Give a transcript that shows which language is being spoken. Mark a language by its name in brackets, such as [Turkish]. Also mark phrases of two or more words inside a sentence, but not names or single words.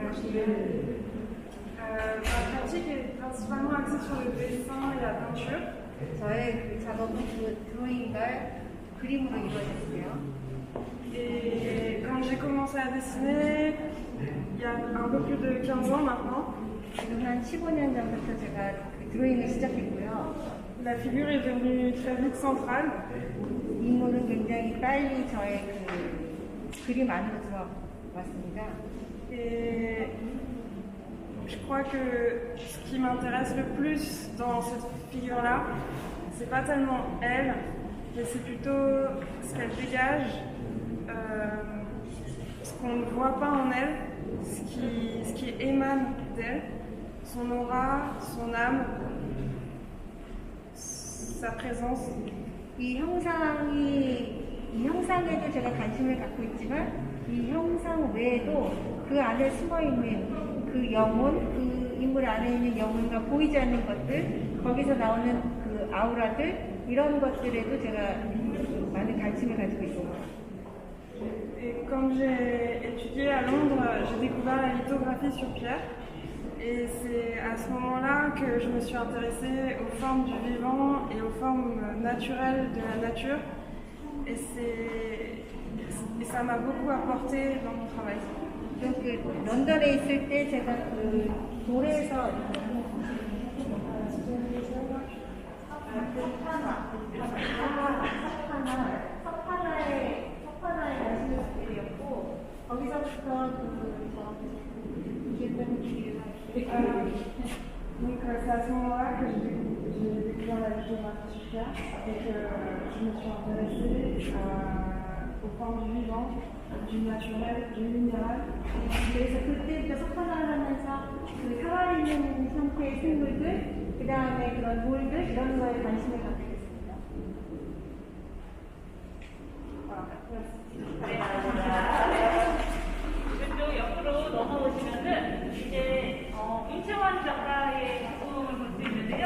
[French] Ma pratique est principalement axée sur le dessin et la peinture. [Korean] 저의 그 작업은 그 드로잉과 그림으로 이루어졌어요. [French] Et quand j'ai commencé à dessiner, il y a un peu plus de 15 ans maintenant, [Korean] 지금 한 15년 전부터 제가 그 드로잉을 시작했고요. [French] la figure est devenue très vite centrale. [Korean] 인물은 굉장히 빨리 저의 그 그림 안으로 들어왔습니다. [French] Et je crois que ce qui m'intéresse le plus dans cette figure-là, c'est pas tellement elle, mais c'est plutôt ce qu'elle dégage, ce qu'on ne voit pas en elle, ce qui émane d'elle, son aura, son âme, sa présence. [Korean] 이 형상에도 제가 관심을 갖고 있지만 이 형상 외에도 그 안에 숨어있는 그 영혼, 그 인물 안에 있는 영혼과 보이지 않는 것들, 거기서 나오는 그 아우라들, 이런 것들에도 제가 많은 관심을 가지고 있습니다. [French] Et quand j'ai étudié à Londres, j'ai découvert la lithographie sur pierre. Et c'est à ce moment-là que je me suis intéressée aux formes du vivant et aux formes naturelles de la nature. Et ça m'a beaucoup apporté dans mon travail. [Korean] 그 런던에 있을 때 제가 그 돌에서 석판화에 관심을 갖게 되었고 거기서부터 [French] Donc c'est à ce moment-là que j'ai découvert la lithographie sur pierre et que je me suis intéressée aux formes du vivant, du naturel, du minéral. [Korean] 그래서 그때부터 석판화를 하면서 그 살아있는 형태의 생물들, 그 다음에 그런 돌들 이런 거에 관심을 갖게 됐습니다. 왼쪽 옆으로 넘어오시면은 이제 윤채원 작가의 작품을 볼 수 있는데요.